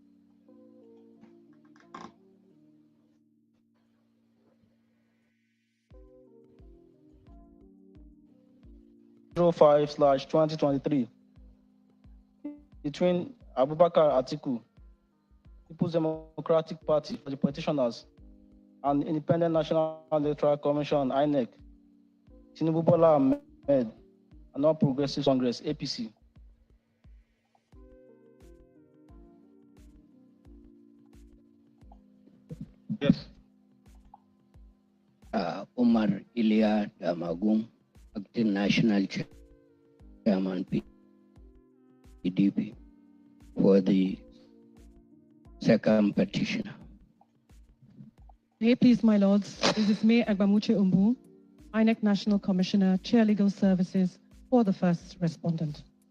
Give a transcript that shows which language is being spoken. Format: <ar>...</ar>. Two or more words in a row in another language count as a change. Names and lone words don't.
<en>/2023 between Abubakar Atiku, People's Democratic Party for the petitioners, and Independent National Electoral Commission (INEC), Tinubu Bola Ahmed, and All Progressives Congress (APC). Yes. Umar Ilya Damagum, Acting National Chairman PDP, for the second petitioner. May it please, my lords, this is May Agbamuche Umbu, INEC National Commissioner, Chair Legal Services, for the first respondent.</en>